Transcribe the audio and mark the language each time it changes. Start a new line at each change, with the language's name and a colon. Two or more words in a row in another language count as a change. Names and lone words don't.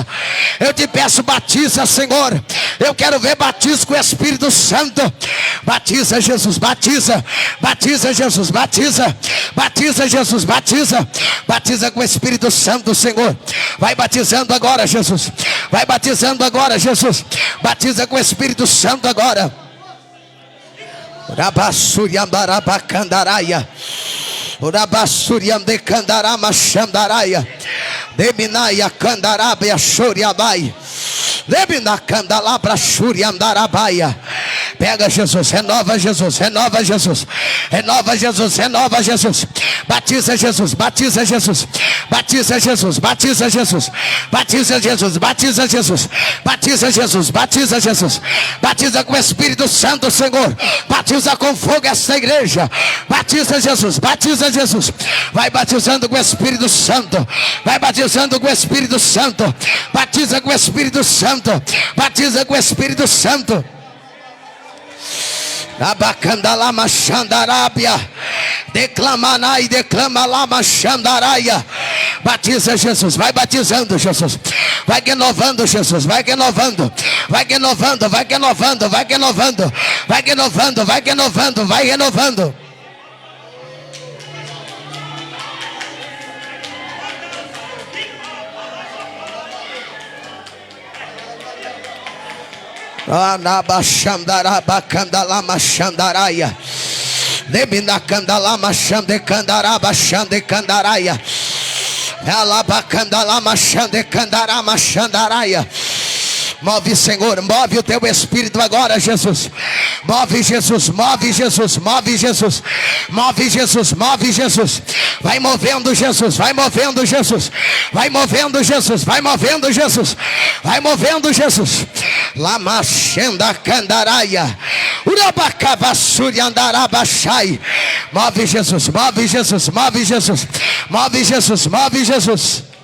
Portuguese: Eu te peço, batiza, Senhor. Eu quero ver batismo com o Espírito Santo. Batiza, Jesus, batiza. Batiza, Jesus, batiza. Batiza, Jesus, batiza. Batiza com o Espírito Santo, Senhor. Vai batizando agora, Jesus. Vai batizando agora, Jesus. Batiza com o Espírito Santo agora. Rabassuriambarabacandaraia. Urabassuriamdecandarama xandaraia. Deminaia candarabia xoriabai. Pega, Jesus, renova, Jesus, renova, Jesus, renova, Jesus, renova, Jesus. Batiza, Jesus, batiza, Jesus, batiza, Jesus, batiza, Jesus, batiza, Jesus, batiza, Jesus, batiza, Jesus, batiza, Jesus, batiza com o Espírito Santo, Senhor. Batiza com fogo essa igreja. Batiza, Jesus, batiza, Jesus. Vai batizando com o Espírito Santo. Vai batizando com o Espírito Santo. Batiza com o Espírito Santo. Batiza com o Espírito Santo. Abacandalama xandarábia. Declamanai, declama lama xandaraia. Batiza, Jesus, vai batizando, Jesus. Vai renovando, Jesus, vai renovando. Vai renovando, vai renovando, vai renovando. Vai renovando, vai renovando, vai renovando. Anabaxandarabacandalama xandaraia. Debinacandalama xandecandaraba xandecandaraia. Alabacandalama xandecandarama xandaraia. Move, Senhor, move o teu Espírito agora, Jesus. Move, Jesus, move, Jesus, move, Jesus. Move, Jesus, move, Jesus. Vai movendo, Jesus, vai movendo, Jesus. Vai movendo, Jesus, vai movendo, Jesus. Vai movendo, Jesus. Lama xenda candaraia. Urabacavassuri andarabachai. Move, Jesus, move, Jesus, move, Jesus. Move, Jesus, move, Jesus.